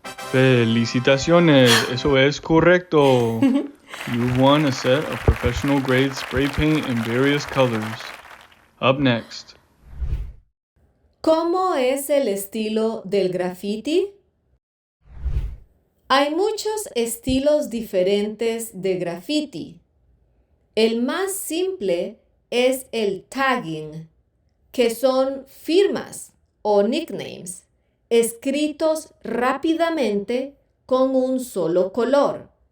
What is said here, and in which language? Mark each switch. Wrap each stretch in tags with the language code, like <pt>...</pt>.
<es>Felicitaciones, eso es correcto.</es> <en>You won a set of professional grade spray paint in various colors. Up next.</en> <es>¿Cómo es el estilo del graffiti? Hay muchos estilos diferentes de graffiti. El más simple es el tagging, que son firmas o nicknames, escritos rápidamente con un solo color.</es>